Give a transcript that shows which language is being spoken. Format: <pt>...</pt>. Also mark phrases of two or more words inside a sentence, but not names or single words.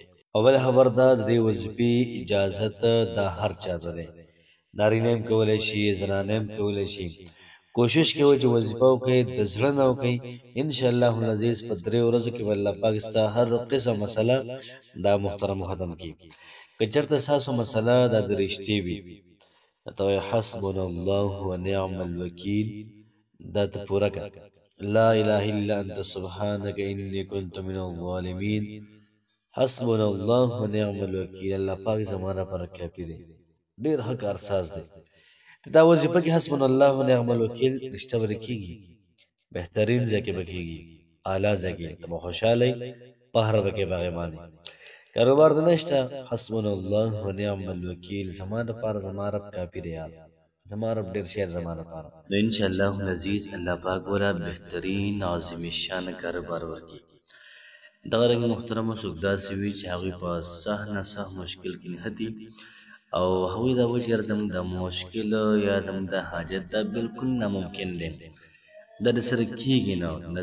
<ps>او بل خبر دا د دې وظیفې اجازت د هر چا ته دی، نارینه هم کولی شي، زنانه هم کولی شي. کوشش کوئ چې وظیفه وکړئ د زړه نه وکړئ</ps> <ar>انشاءالله العزیز.</ar> <ps>په 3 ورځو کې به الله پاک ستا هر قسم مسله دا محترم ختم کړي. که چېرته ستاسو مسله دا د رښتې وي ته وایې</ps> <ar>حسبنا الله ونعم الوکیل،</ar> <ps>دا ته پوره کړه.</ps> <ar>لا اله الا انت سبحانک انی کنت من الظالمین. حسبنا الله ونعم الوکیل،</ar> <ps>الله پاک زما لپاره کافي دی، ډېر ښه کارساز دی. دا وظیفه کې</ps> <ar>حسبنا الله ونعم الوکیل</ar> <ps>رشته به کېږي، بهترین ځای کې به کېږي، اعلی ځای کې ته به خوشحاله یې، قهر به کې به هغې باندې. کاروبار د نشته،</ps> <ar>حسبنا الله ونعم الوکیل</ar> <ps>زما دپاره زما رب کافي دی یار، زما رب ډېر شی زما دپاره. نو</ps> <ar>انشاءالله العزیز</ar> <ps>الله پاک وله بهترین عظیم شانه کاروبار ورکړي. دغه رنګ محترمو څوک داسې وي چې هغوی په سخت نه سخت مشکل کې نښتي او هغوی دا وایي چې یار زموږ د مشکل یا زموږ د حاجت دا بالکل ناممکن دی، دا د سره کېږي نه.</ps>